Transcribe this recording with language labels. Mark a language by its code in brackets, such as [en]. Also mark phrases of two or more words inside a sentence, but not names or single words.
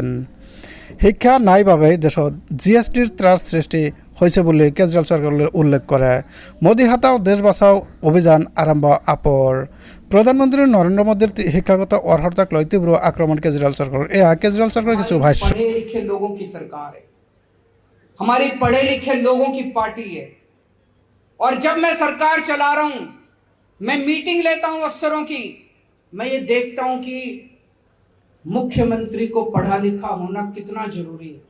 [as] শিক্ষা নাই বাবেই দেশত GSTৰ ত্ৰাস সৃষ্টি হৈছে বুলি কেজৰিৱাল চৰকাৰে উল্লেখ কৰে। [hi] मोदी हटाओ देश बचाओ [as] অভিযান আৰম্ভ আপৰ। প্ৰধানমন্ত্ৰী নৰেন্দ্ৰ মোদীৰ শিক্ষাগত অৰ্হতাক লৈ তীব্ৰ আক্ৰমণ কেজৰিৱাল চৰকাৰৰ। এয়া কেজৰিৱাল চৰকাৰৰ কিছু ভাষ্য। [hi] पढ़े लिखे लोगों की सरकार है, हमारी पढ़े लिखे लोगों की पार्टी है। और जब मैं सरकार चला रहा हूं, मैं मीटिंग लेता हूं अफसरों की, मैं ये देखता हूं कि मुख्यमंत्री को पढ़ा लिखा होना कितना जरूरी है।